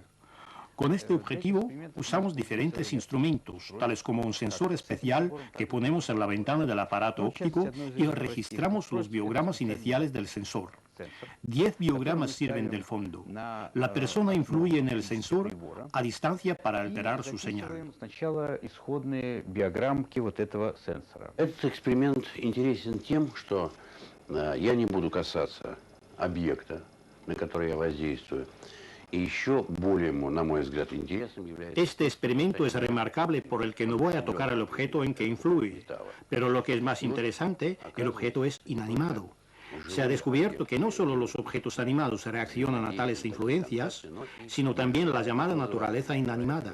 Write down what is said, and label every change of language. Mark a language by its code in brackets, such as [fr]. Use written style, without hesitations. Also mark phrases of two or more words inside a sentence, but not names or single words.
[es] Con este objetivo usamos diferentes instrumentos, tales como un sensor especial que ponemos en la ventana del aparato óptico y registramos los biogramas iniciales del sensor. 10 biogramas sirven del fondo. La persona influye en el sensor a distancia para alterar su señal. [ru] Этот эксперимент интересен тем, что я не буду касаться объекта, на который я воздействую. [es] Este experimento es remarcable por el que no voy a tocar el objeto en que influye, pero lo que es más interesante, el objeto es inanimado. Se ha descubierto que no solo los objetos animados reaccionan a tales influencias, sino también la llamada naturaleza inanimada.